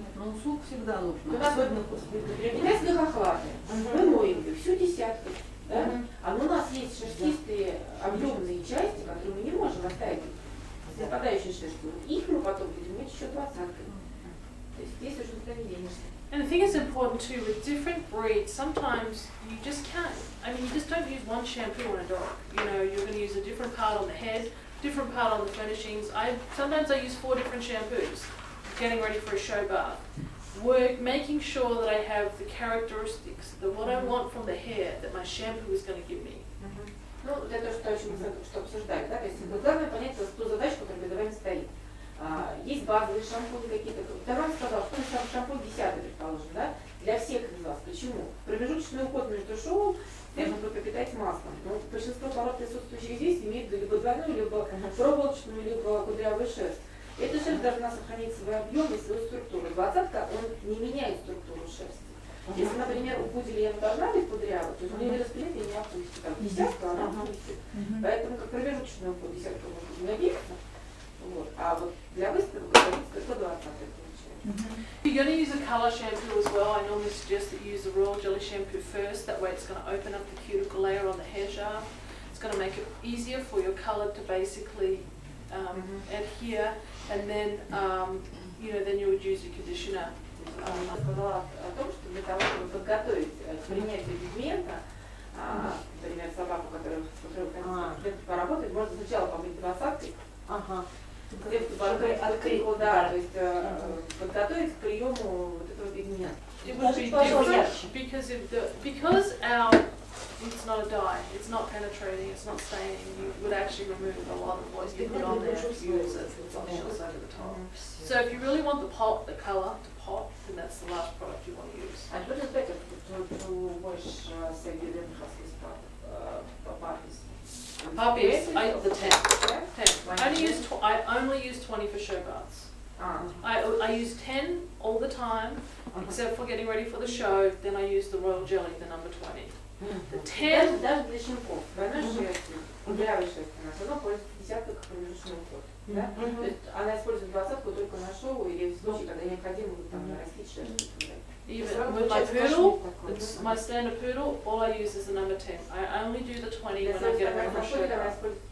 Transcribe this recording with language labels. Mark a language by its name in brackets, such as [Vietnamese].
[Russian] но услуг всегда нужно. у нас вот, например, китайские хохлаты, мы моем их всю 10-ку, да? А у нас есть шерстистые объемные части, которые мы не можем оставить с западающей шерстью. Их мы потом будем мыть еще 20-кой. То есть здесь уже никуда не денешься. [English] and I think it's important too with different breeds. Sometimes you just can't. I mean, you just don't use one shampoo on a dog. You know, you're going to use a different part on the head, different part on the furnishings. Sometimes I use 4 different shampoos, getting ready for a show bath. Making sure that I have the characteristics, what I want from the hair that my shampoo is going to give me. [Russian] Ну, это то, что обсуждали, да, то есть главное понять ту задачу, которая перед вами стоит. Есть базовые шампуни какие-то. Я вам сказала, что сам шампунь 10-й, предположим, да, для всех из вас. Почему? Промежуточный уход между шоу нужно пропитать маслом. Но большинство пород, присутствующих здесь, имеют либо двойную, либо проволочную, либо кудрявую шерсть. Эта шерсть должна сохранить свой объем и свою структуру. 20-ка, он не меняет структуру шерсти. Если, например, у пуделя должна быть кудрявая, то есть у нее распределение не опустит. Там 10-ка она опустит. Поэтому как промежуточный уход 10-ка может не набиться. Вот. А вот для выставок только 20-ка получается. [English] If you're going to use a colour shampoo as well, I normally suggest that you use the royal jelly shampoo first. That way it's going to open up the cuticle layer on the hair shaft. It's going to make it easier for your colour to basically adhere, and then then you would use your conditioner. [Russian] Я сказала о том, что для того, чтобы подготовить к принятию пигмента, например, собаку, с которой вы хотите поработать, можно сначала помыть 20-кой, да, то есть подготовить к приему вот этого пигмента. [English] It would be different because it's not a dye, it's not penetrating, it's not staining. You would actually remove a lot of what you put on there if you use it. It's on the side of the top. So if you really want the colour to pop, then that's the last product you want to use. And what is better to wash Siberian Husky puppies? Puppies, the 10. I only use 20 for show baths. I use 10 all the time, except for getting ready for the show. Then I use the royal jelly, the number 20. The 10. [Russian] Даже для щенков, двойной шерсти, кудрявой шерсти, она все равно пользуется 10-кой как промежуточный уход. Да? То есть она использует 20-ку только на шоу или в случае, когда необходимо там нарастить шерсть. [English] Even with my poodle, it's my standard poodle, all I use is the number 10. I only do the 20 when I get a refresher.